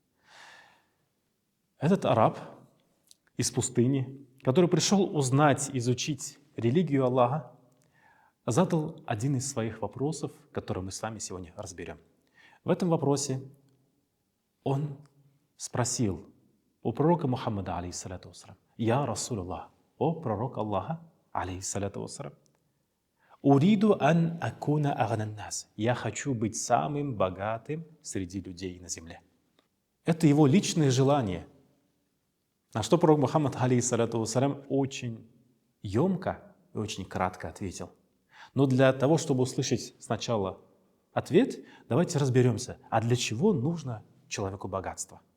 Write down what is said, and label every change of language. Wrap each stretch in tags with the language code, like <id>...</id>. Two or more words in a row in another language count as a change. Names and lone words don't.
<ru>Этот араб из пустыни, который пришел узнать, изучить религию Аллаха, задал один из своих вопросов, который мы с вами сегодня разберем. В этом вопросе он спросил у пророка Мухаммада,</ru> <ar>عليه الصلاة والسلام: «يا رسول الله,</ar> <ru>о пророк Аллаха,</ru> <ar>عليه الصلاة والسلام, أريد أن أكون أغنى الناس,</ar> <ru>я хочу быть самым богатым среди людей на земле». Это его личное желание. На что пророк Мухаммад,</ru> <ar>عليه الصلاة والسلام,</ar> <ru>очень емко и очень кратко ответил. Но для того, чтобы услышать сначала ответ, давайте разберемся, а для чего нужно человеку богатство?</ru>